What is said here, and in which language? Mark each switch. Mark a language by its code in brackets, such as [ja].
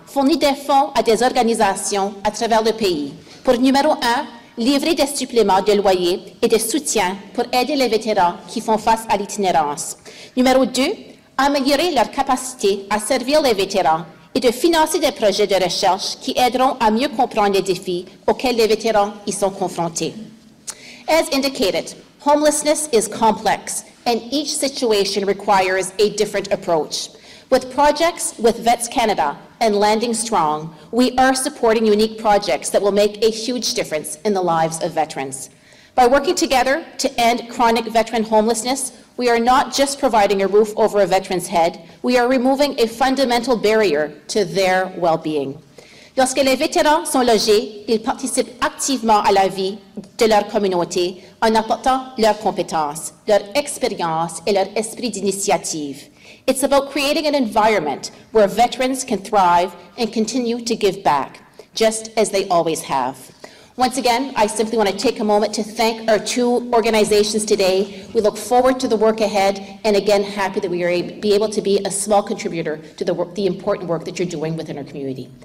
[fr] fournit des fonds à des organisations à travers le pays. Pour numéro 1, livrer des suppléments de loyer et de soutien pour aider les vétérans qui font face à l'itinérance. Numéro 2, améliorer leur capacité à servir les vétérans et de financer des projets de recherche qui aideront à mieux comprendre les défis auxquels les vétérans y sont confrontés. [en] As indicated, homelessness is complex, and each situation requires a different approach. With projects with Vets Canada and Landing Strong, we are supporting unique projects that will make a huge difference in the lives of veterans. By working together to end chronic veteran homelessness, we are not just providing a roof over a veteran's head, we are removing a fundamental barrier to their well-being. [fr] Lorsque les vétérans sont logés, ils participent activement à la vie de leur communauté en apportant leurs compétences, leur expérience et leur esprit d'initiative. [en] It's about creating an environment where veterans can thrive and continue to give back, just as they always have. Once again, I simply want to take a moment to thank our two organizations today. We look forward to the work ahead, and again, happy that we are able to be a small contributor to the important work that you're doing within our community.